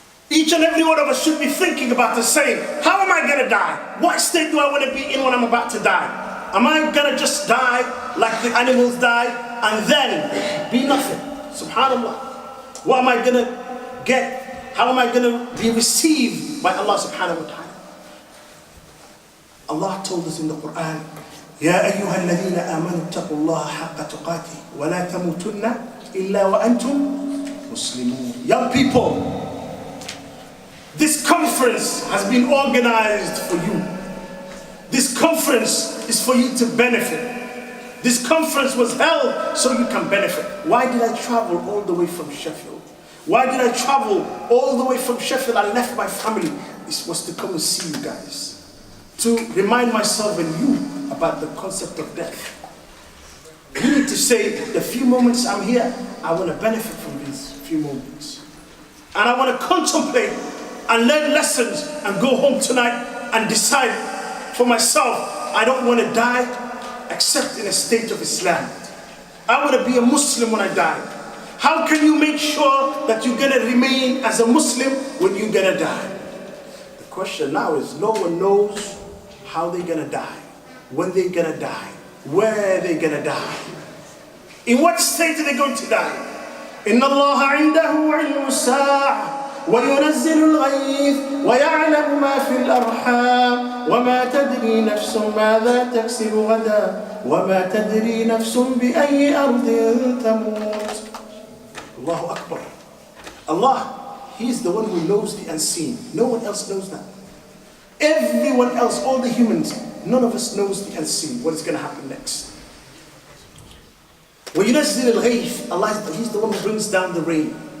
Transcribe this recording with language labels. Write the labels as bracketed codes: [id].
[en] Each and every one of us should be thinking about the same. How am I going to die? What state do I want to be in when I'm about to die? Am I going to just die like the animals die and then be nothing? Subhanallah. What am I going to get? How am I going to be received by Allah subhanahu wa ta'ala? Allah told us in the Quran, [ar] يا أيها الذين آمنوا اتقوا الله حق تقاته ولا تموتن إلا وأنتم مسلمون. [en] Young people, this conference has been organized for you. This conference is for you to benefit. This conference was held so you can benefit. Why did I travel all the way from Sheffield? Why did I travel all the way from Sheffield? I left my family. This was to come and see you guys. To remind myself and you about the concept of death. You need to say, the few moments I'm here, I want to benefit from these few moments. And I want to contemplate and learn lessons and go home tonight and decide for myself, I don't want to die except in a state of Islam. I want to be a Muslim when I die. How can you make sure that you're going to remain as a Muslim when you're going to die? The question now is, no one knows how they're going to die, when they're going to die, where they're going to die, in what state are they going to die. [ar] إن الله عنده علم الساعة وينزل الغيث ويعلم ما في الأرحام وما تدري نفس ماذا تكسب غدا وما تدري نفس بأي أرض تموت. Allahu Akbar. [en] Allah, He is the one who knows the unseen. No one else knows that. Everyone else, all the humans, none of us knows the unseen, what is going to happen next. [ar] وَيُنَزِّلِ الْغَيْثِ, [en] Allah, He's the one who brings down the rain.